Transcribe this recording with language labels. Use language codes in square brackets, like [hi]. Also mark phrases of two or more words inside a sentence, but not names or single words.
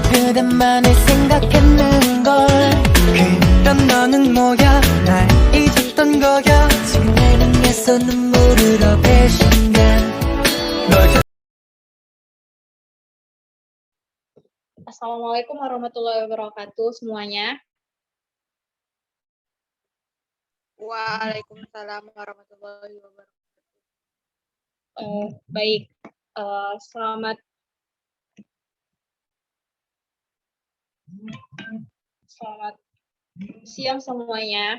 [ko] 그대만을 생각했는 걸. 그럼 너는 뭐야? 날 잊었던 거야? 지금 날 향해서 눈물으로 배신간 널. [ar] السلام عليكم ورحمة الله وبركاته semuanya. وعليكم السلام ورحمة الله وبركاته. [id] Baik, selamat siang semuanya.